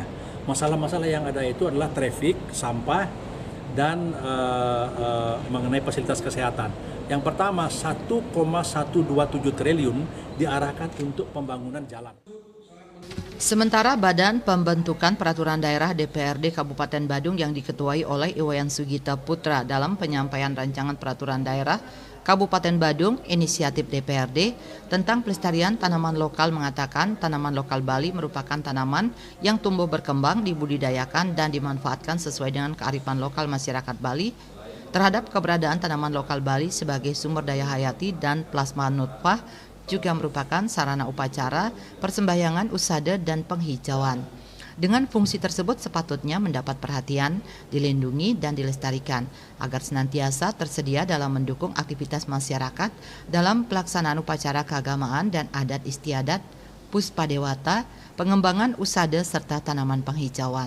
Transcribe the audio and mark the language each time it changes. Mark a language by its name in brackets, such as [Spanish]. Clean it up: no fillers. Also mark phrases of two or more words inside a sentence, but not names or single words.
[Indonesian] Masalah-masalah yang ada itu adalah trafik, sampah, dan mengenai fasilitas kesehatan. Yang pertama, 1,127 triliun diarahkan untuk pembangunan jalan. Sementara Badan Pembentukan Peraturan Daerah DPRD Kabupaten Badung yang diketuai oleh Iwayan Sugita Putra dalam penyampaian rancangan peraturan daerah Kabupaten Badung inisiatif DPRD tentang pelestarian tanaman lokal mengatakan tanaman lokal Bali merupakan tanaman yang tumbuh berkembang, dibudidayakan dan dimanfaatkan sesuai dengan kearifan lokal masyarakat Bali terhadap keberadaan tanaman lokal Bali sebagai sumber daya hayati dan plasma nutfah juga merupakan sarana upacara, persembahyangan, usada, dan penghijauan. Dengan fungsi tersebut sepatutnya mendapat perhatian, dilindungi, dan dilestarikan agar senantiasa tersedia dalam mendukung aktivitas masyarakat dalam pelaksanaan upacara keagamaan dan adat istiadat, puspadewata, pengembangan usada, serta tanaman penghijauan.